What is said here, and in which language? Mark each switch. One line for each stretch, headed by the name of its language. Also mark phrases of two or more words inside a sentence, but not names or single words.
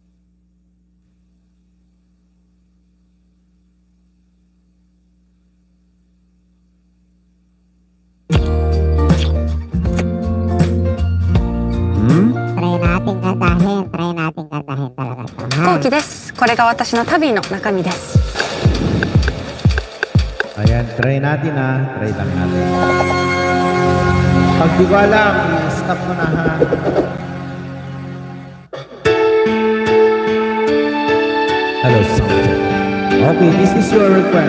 Filipino: Try natin kantahin talaga to.
Japanese: 飛行機です。これが私の旅の中身です。
Filipino: Ayan, try natin ha. Try lang natin. Pag di ko alam, stop ko na ha.
English: Hello, Soundcheck. Okay, this is your request.